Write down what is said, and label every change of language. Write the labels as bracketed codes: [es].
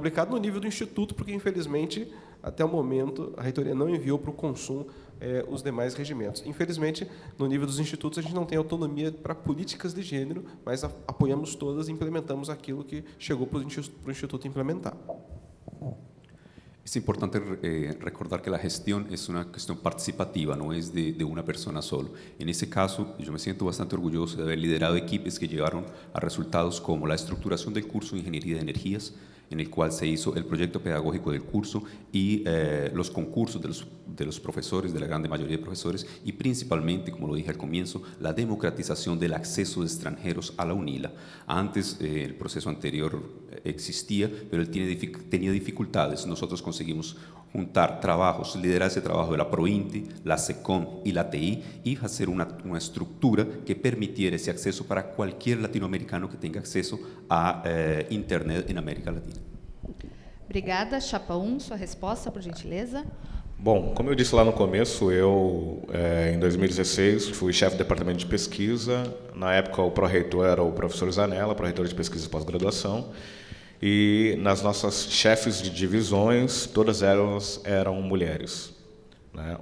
[pt] Publicado no nível do instituto, porque, infelizmente, até o momento, a reitoria não enviou para o CONSUM os demais regimentos. Infelizmente, no nível dos institutos, a gente não tem autonomia para políticas de gênero, mas apoiamos todas e implementamos aquilo que chegou para o instituto implementar. [es] Es importante recordar que la gestión es una cuestión participativa, no es de una persona solo. En ese caso, yo me siento bastante orgulloso de haber liderado equipos que llegaron a resultados como la estructuración del curso de Ingeniería de Energías, en el cual se hizo el proyecto pedagógico del curso y los concursos de los profesores, de la gran mayoría de profesores, y principalmente, como lo dije al comienzo, la democratización del acceso de extranjeros a la UNILA. Antes, el proceso anterior existía, pero él tenía dificultades. Nosotros conseguimos juntar trabajos, liderar ese trabajo de la PROINTI, la SECOM y la TI, y hacer una estructura que permitiera ese acceso para cualquier latinoamericano que tenga acceso a Internet en América Latina. [pt] Obrigada. Chapa 1, sua resposta, por gentileza. Bom, como eu disse lá no começo, eu, em 2016, fui chefe do departamento de pesquisa. Na época, o pró-reitor era o professor Zanella, pró-reitor de pesquisa e pós-graduação. E nas nossas chefes de divisões, todas elas eram mulheres. Né?